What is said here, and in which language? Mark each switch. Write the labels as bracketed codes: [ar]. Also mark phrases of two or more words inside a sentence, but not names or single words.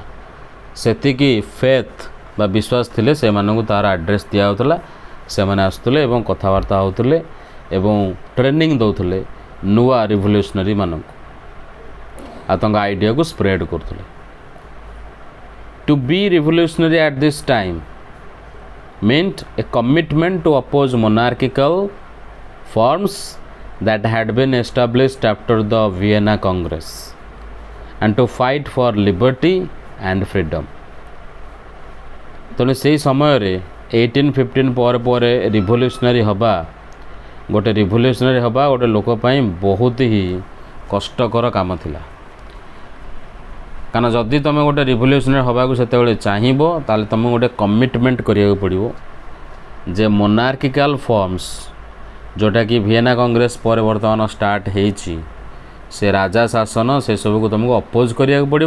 [or] ସେତିକି ଫେଥ୍ ବା ବିଶ୍ୱାସ ଥିଲେ ସେମାନଙ୍କୁ ତା'ର ଆଡ୍ରେସ୍ ଦିଆହେଉଥିଲା। ସେମାନେ ଆସୁଥିଲେ ଏବଂ କଥାବାର୍ତ୍ତା ହେଉଥିଲେ ଏବଂ ଟ୍ରେନିଂ ଦେଉଥିଲେ ନୂଆ ରିଭଲ୍ୟୁସନାରୀ ମାନଙ୍କୁ, ଆଉ ତାଙ୍କ ଆଇଡ଼ିଆକୁ ସ୍ପ୍ରେଡ୍ କରୁଥିଲେ। [en] to be revolutionary at this time meant a commitment to oppose monarchical forms that had been established after the Vienna Congress and to fight for liberty and freedom. [or] ତେଣୁ ସେହି ସମୟରେ 1815 ପରେ ପରେ ରିଭଲ୍ୟୁସନାରୀ ହେବା, ଗୋଟେ ରିଭଲ୍ୟୁସନାରୀ ହେବା ଗୋଟେ ଲୋକ ପାଇଁ ବହୁତ ହି କଷ୍ଟକର କାମ ଥିଲା। କାରଣ ଯଦି ତୁମେ ଗୋଟେ ରିଭଲ୍ୟୁସନାରୀ ହେବାକୁ ସେତେବେଳେ ଚାହିଁବ, ତାହେଲେ ତୁମକୁ ଗୋଟେ କମିଟମେଣ୍ଟ କରିବାକୁ ପଡ଼ିବ ଯେ [en] monarchical forms, [or] ଯେଉଁଟାକି ଭିଏନା କଂଗ୍ରେସ ପରେ ବର୍ତ୍ତମାନ ଷ୍ଟାର୍ଟ ହେଇଛି, ସେ ରାଜା ଶାସନ, ସେସବୁକୁ ତୁମକୁ ଅପୋଜ୍ କରିବାକୁ ପଡ଼ିବ।